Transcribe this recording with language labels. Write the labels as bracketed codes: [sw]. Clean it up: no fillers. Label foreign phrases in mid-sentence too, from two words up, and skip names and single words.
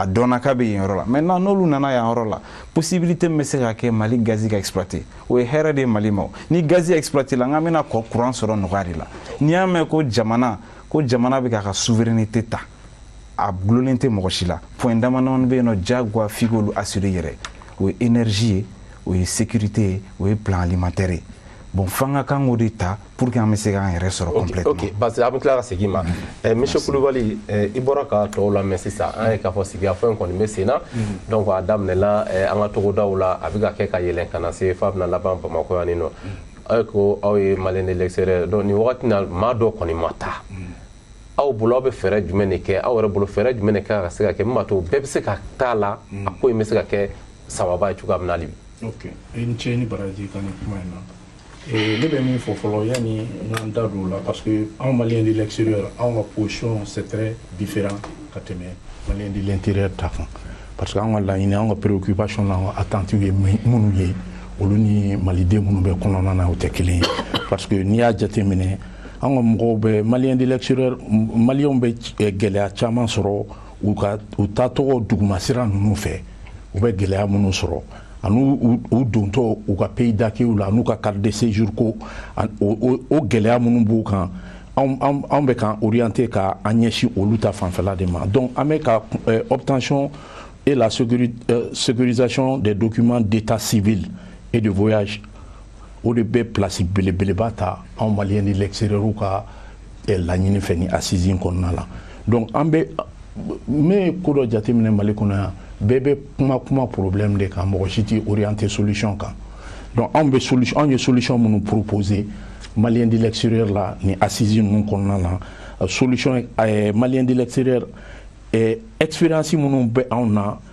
[bm] dɔnna k'a bɛ yen yɔrɔ la maintenant n'olu nana yan yɔrɔ la possibilité min bɛ se ka kɛ Mali gazi ka exploiter o ye hɛrɛ de ye Mali ma ni gazi exploiter la n k'an bɛna courant sɔrɔ nɔgɔya de la n'i y'a mɛn ko jamana bɛ k'a ka souveraineté ta a gulolen tɛ mɔgɔ si la point dama-dama bɛ yen nɔ diyagoya f'i k'olu assurer yɛrɛ o ye énergie ye o ye sécurité ye o ye [fr] plan alimentaire [bm] ye bon fanga kan k'o de ta pour que an bɛ se k'an yɛrɛ sɔrɔ complètement. Ok, parce que an bɛ tila ka segin ma monsieur Kulubali i bɔra ka tɔw lamɛn sisan an ye k'a fɔ sigikafɔ in kɔni bɛ sen na donc a daminɛla an ka togodaw la a bɛ ka kɛ ka yɛlɛn ka na se f'a bɛna laban Bamakɔ yan nɔ aw ko aw ye maliyɛn [fr] de l'extérieur [bm] donc nin wagati in na maa dɔ kɔni ma taa aw bolo aw bɛ fɛɛrɛ jumɛn de kɛ aw yɛrɛ bolo fɛɛrɛ jumɛn de kɛ ka se ka kɛ min b'a to bɛɛ bɛ se ka taa la a ko in bɛ se ka kɛ sababa ye cogoya min na hali bi. Ok, i ni ce ni baraji ka nin kuma in na. Ne bɛ min fɔ fɔlɔ yanni n'an da don o la parce que anw maliyɛn [fr] de l'extérieur [bm] anw ka position [fr] c'est très différent [bm] ka tɛmɛ maliyɛn [fr] de l'intérieur [bm] ta kan parce que anw ka laɲini anw ka préoccupation n'anw ka attentes ye minnu ye olu ni maliden minnu bɛ kɔnɔna na o tɛ kelen ye parce que n'i y'a jateminɛ an ka mɔgɔw bɛ maliyɛn [fr] de l'extérieur [bm] maliyɛnw bɛ gɛlɛya caman sɔrɔ u taatɔgɔ dugumasira ninnu fɛ u bɛ gɛlɛya minnu sɔrɔ ani u dontɔ u ka [fr] pays d'accueil [bm] la n'u ka [fr] carte de séjour [bm] ko o gɛlɛya minnu b'u kan anw bɛ k'an orienter ka an ɲɛsin olu ta fanfɛla de ma donc an bɛ ka [fr] obtention et la sécurisation des documents d'état civil et de voyage [bm] o de bɛ place belebeleba ta anw maliyɛn [fr] de [bm] l'extérieur ka laɲini fɛ ni assise in kɔnɔna la donc an bɛ n bɛ ko dɔ jateminɛ Mali kɔnɔ yan bɛɛ bɛ kuma [fr] problème de [bm] kan mɔgɔ si tɛ orienter solution kan donc anw ye solution minnu proposer maliyɛn [fr] de l'extérieur [bm] la ni assise ninnu kɔnɔna la solution maliyɛn [fr] de l'extérieur [bm] expérience minnu bɛ anw na